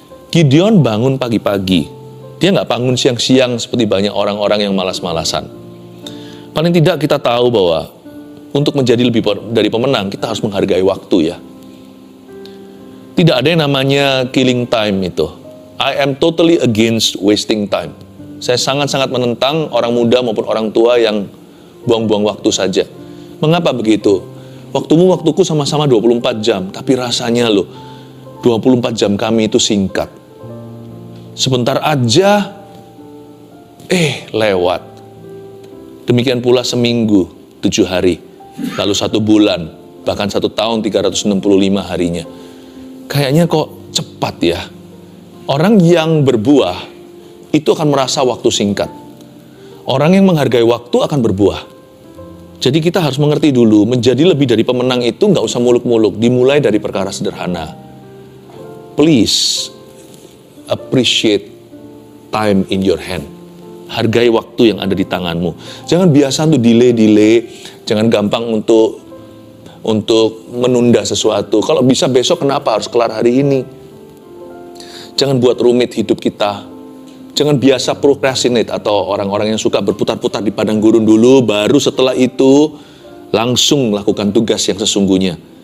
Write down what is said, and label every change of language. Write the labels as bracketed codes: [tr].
[id] Gideon bangun pagi-pagi. Dia nggak bangun siang-siang seperti banyak orang-orang yang malas-malasan. Paling tidak kita tahu bahwa untuk menjadi lebih dari pemenang, kita harus menghargai waktu ya. Tidak ada yang namanya [en] killing time [id] itu. [en] I am totally against wasting time. [id] Saya sangat-sangat menentang orang muda maupun orang tua yang buang-buang waktu saja. Mengapa begitu? Waktumu waktuku sama-sama 24 jam, tapi rasanya loh, 24 jam kami itu singkat. Sebentar aja, lewat. Demikian pula seminggu, 7 hari. Lalu 1 bulan, bahkan 1 tahun 365 harinya. Kayaknya kok cepat ya. Orang yang berbuah, itu akan merasa waktu singkat. Orang yang menghargai waktu akan berbuah. Jadi kita harus mengerti dulu, menjadi lebih dari pemenang itu nggak usah muluk-muluk, dimulai dari perkara sederhana. [en] Please, appreciate time in your hand. [id] Hargai waktu yang ada di tanganmu. Jangan biasa untuk delay, jangan gampang untuk menunda sesuatu. Kalau bisa besok, kenapa harus kelar hari ini? Jangan buat rumit hidup kita. Jangan biasa procrastinate atau orang-orang yang suka berputar-putar di padang gurun dulu, baru setelah itu langsung lakukan tugas yang sesungguhnya.